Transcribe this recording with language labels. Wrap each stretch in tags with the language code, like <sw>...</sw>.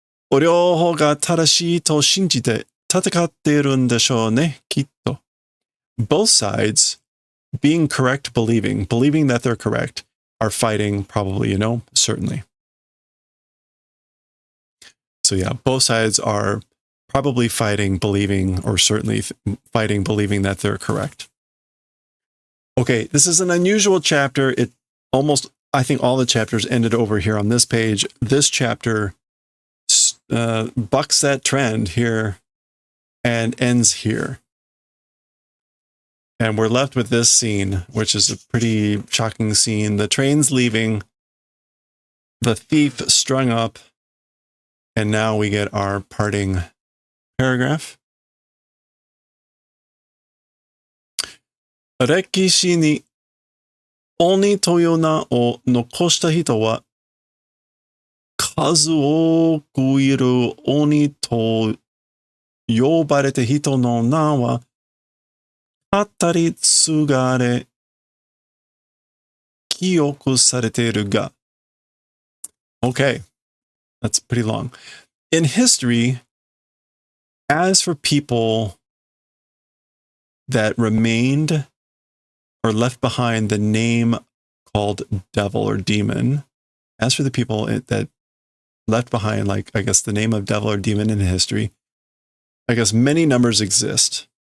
<ja>お両方が正しいと信じて戦っているんでしょうね、きっと。</ja> <en>Both sides, being correct, believing that they're correct, are fighting probably, certainly. So yeah, both sides are probably fighting, believing, or certainly fighting, believing that they're correct. Okay, this is an unusual chapter. It almost, I think all the chapters ended over here on this page. This chapter bucks that trend here and ends here. And we're left with this scene, which is a pretty shocking scene. The train's leaving, the thief strung up, and now we get our parting paragraph.</en> <ja>歴史に鬼という名を残した人は数多くいる鬼と呼ばれた人の名は語り継がれ記憶されているが</ja> <en>Okay, that's pretty long. In history, as for people that remained or left behind the name called devil or demon, as for the people that left behind, like, I guess, the name of devil or demon in history, I guess many numbers exist.</en>